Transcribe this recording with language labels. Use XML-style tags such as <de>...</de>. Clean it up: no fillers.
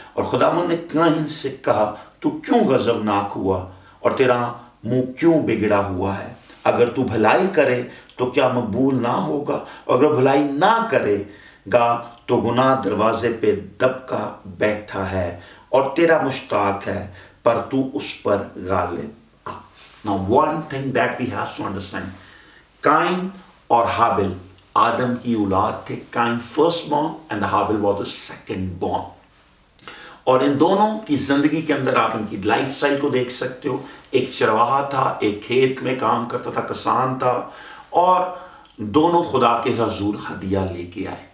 <hi>और खुदावन ने काइन से कहा, तू क्यों गजबनाक हुआ और तेरा मुंह क्यों बिगड़ा हुआ है? अगर तू भलाई करे तो क्या मकबूल ना होगा, और अगर भलाई ना करेगा तो गुनाह दरवाजे पे दबका बैठा है और तेरा मुश्ताक है, पर तू उस पर Ghalib.</hi> <en>Now one thing that we have to understand,</en> <hi>Kine और हाबिल आदम की औलाद थे। Kine</hi> <en>First born and हाबिल was the second born.</en> <hi>और इन दोनों की जिंदगी के अंदर आप इनकी लाइफ स्टाइल को देख सकते हो। एक चरवाहा था, एक खेत में काम करता था, किसान था, और दोनों खुदा के हजूर हदिया लेके आए।</hi>